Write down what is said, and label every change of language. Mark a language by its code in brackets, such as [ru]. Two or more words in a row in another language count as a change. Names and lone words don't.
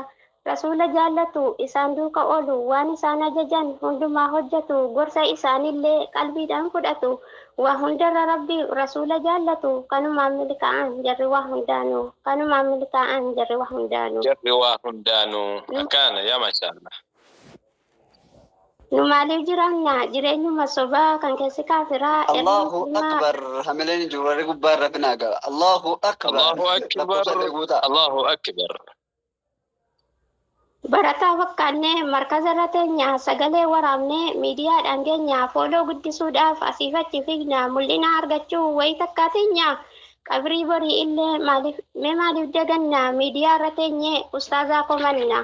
[om] Rasuula jaallatu isaan duuka oolu waan isaan ajajan hundumaa hojjetu gorsa isaanillee qalbiidhaan fudhatu waa hundarra rabbi rasuula jaallatu kanumaan milkaa'an jarri waa hundaanuu kanumaan milkaa'an jarri waa hundaanuu. Jarri waa hundaanuu akkana [ar] يا ما شاء الله. [om] Nu maaliif jiraanna jireenyuma sobaa kan keessi kaafiraa. [ar] الله أكبر [om] hamileen juurri gubbaarra finaaga. [ar] الله أكبر. الله أكبر. الله أكبر. [om] Barataa fakkaannee markaza irra teenya sagalee waraabnee miidiyaadhaan keenya fooloo guddisuudhaaf asiif achi fiigna mul'ina argachuu wayi takkaa teenya qabrii borii illee maaliif daganna miidiyaa irra teenye ustaazaa komanna.